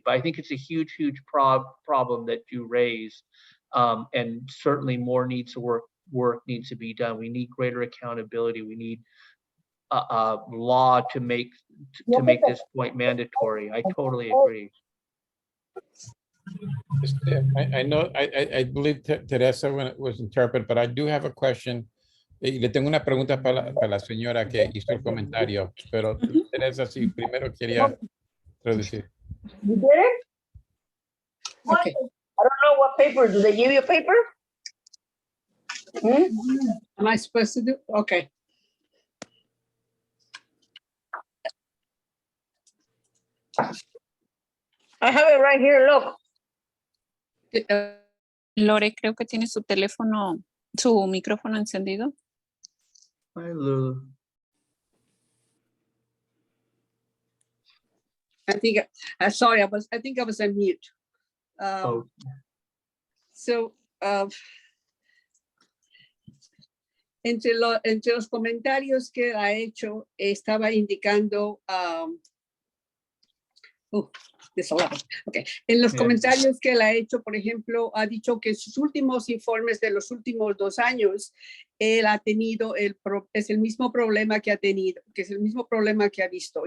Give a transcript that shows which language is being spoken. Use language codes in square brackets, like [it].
[en] But I think it's a huge problem that you raise, and certainly more work needs to be done. We need greater accountability. We need a law to make this point mandatory. I totally agree. I know, I believe Teresa was interpreted, but I do have a question. [es] Le tengo una pregunta para la señora que hizo el comentario, pero Teresa, sí, primero quería traducir. [en] You did it? Okay. I don't know what paper. Do they give you a paper? Am I supposed to do? Okay. I have it right here, look. [es] Lore, creo que tiene su teléfono, su micrófono encendido. [en] Hi, Lulu. I think, sorry, I think I was on mute. Oh. [es] So, entre los comentarios que ha hecho, estaba indicando, desolado. Okay. En los comentarios que él ha hecho, por ejemplo, ha dicho que en sus últimos informes de los últimos 2 años, él ha tenido es el mismo problema que ha tenido, que es el mismo problema que ha visto.